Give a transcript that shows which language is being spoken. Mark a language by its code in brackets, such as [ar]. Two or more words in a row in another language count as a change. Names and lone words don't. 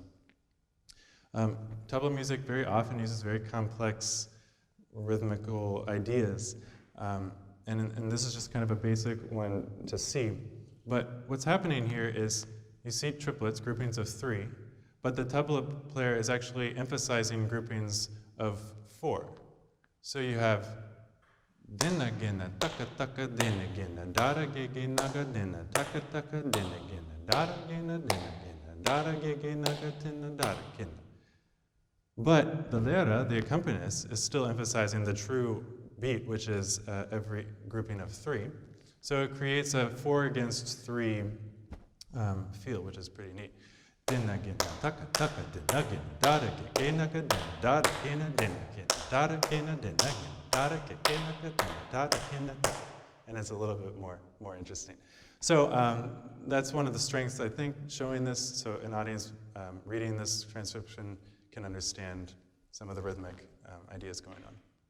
[en] Tabla music very often uses very complex rhythmical ideas. And this is just kind of a basic one to see. But what's happening here is you see triplets, groupings of 3, but the tabla player is actually emphasizing groupings of 4. So you have dina gina taka taka dina gina dara gigi naga dina taka taka dina gina dara gina dara gigi naga tina dara gina. But the lera, the accompanist, is still emphasizing the true beat, which is every grouping of 3. So it creates a 4 against 3 feel, which is pretty neat. Dina gina taka taka dina gina dara gigi naga dina dara gina dina gina dara gina dina gina. And it's a little bit more interesting. So that's one of the strengths, I think, showing this, so an audience reading this transcription can understand some of the rhythmic ideas going on.